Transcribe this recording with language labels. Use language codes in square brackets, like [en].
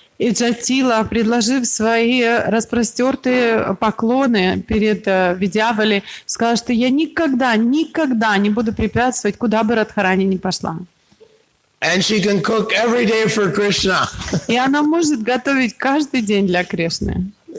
[ru] И Джатила, предложив свои распростертые поклоны перед Видьявали, сказала, что я никогда не буду препятствовать, куда бы Радхарани ни пошла. [en] And she can cook every day for Krishna. [ru] И она может готовить каждый день для Кришны.